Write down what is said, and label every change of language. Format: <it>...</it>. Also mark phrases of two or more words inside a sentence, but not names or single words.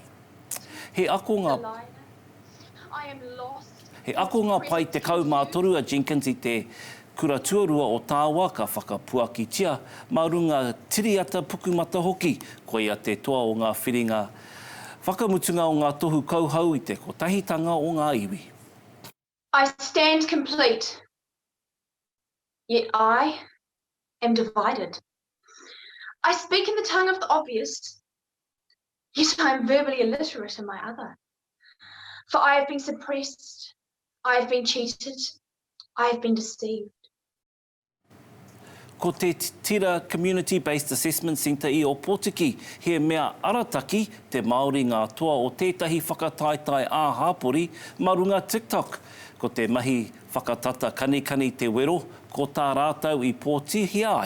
<mi>He akonga pai te kaumātoru a Jenkins I te kura tuarua o tāua ka whakapuakitia, marunga tiriata pukumata hoki, ko ia te toa o ngā whiringa whakamutunga o ngā tohu kauhau I te kotahitanga o ngā iwi.</mi> <en>I stand complete, yet I am divided. I speak in the tongue of the obvious, yet I am verbally illiterate in my other. For I have been suppressed, I have been cheated, I have been deceived.</en> <mi>Ko te Tira Community-Based Assessment Centre I Opotiki, he mea arataki te Māori ngā toa o tētahi whakataitai ā-hāpori, marunga TikTok. Ko te mahi whakatata kanikani te wero, ko tā rātau I pōtihia ai.</mi>